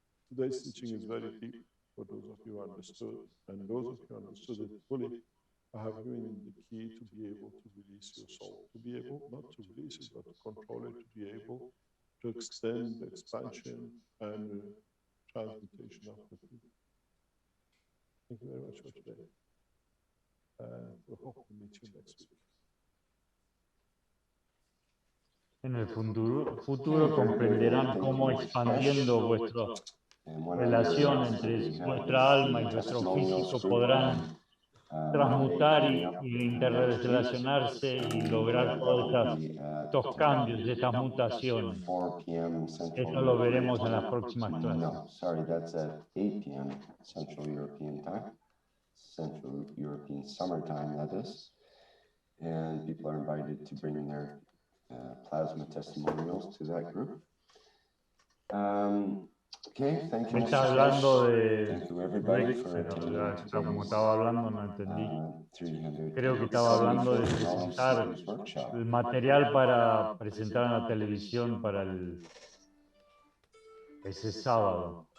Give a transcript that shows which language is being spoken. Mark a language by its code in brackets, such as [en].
[en] Today's teaching is very deep for those of you who understood, and those of you who understood it fully, I have given you the key to be able to release your soul, to be able not to release it, but to control it, to be able to extend the expansion and transmutation of the field. Thank you very much for today. We hope to meet you next week. [es] En el futuro comprenderán cómo expandiendo vuestra relación entre vuestra alma y vuestro físico podrán transmutar y interrelacionarse y lograr todos estos cambios, estas mutaciones. Esto lo veremos en las próximas clases. [en] No, sorry, that's at 8 p.m. Central European time, Central European summertime, that is. And people are invited to bring their plasma testimonials to that group. Okay, thank you. [es] Me está hablando de... [en] Thank you everybody for attending [es] Como estaba hablando, no entendí. 300 Creo que estaba hablando de presentar el material para presentar en la televisión para ese sábado.